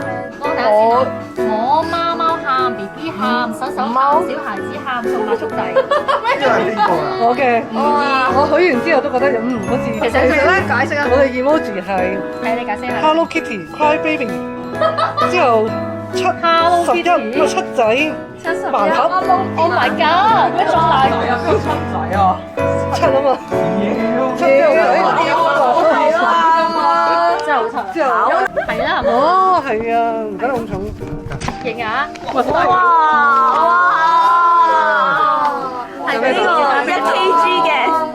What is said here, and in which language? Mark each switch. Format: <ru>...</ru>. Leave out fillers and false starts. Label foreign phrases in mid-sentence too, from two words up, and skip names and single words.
<yue>我貓喊 ，BB 喊，手喊，小孩子喊，送下速遞。呢個係邊個啊？我嘅，我許完之後都覺得好似。其實咧解釋啊，我哋 emoji 係你解釋下。 Hello Kitty Cry Baby，之後7仔盲盒。</yue> <en>Oh my god！</en> <yue>咩種奶？有7仔啊？7啊嘛。真係好重。之後係啦，係咪？哦，係啊，唔得咁重。型啊！哇！係呢個1kg 嘅。</yue>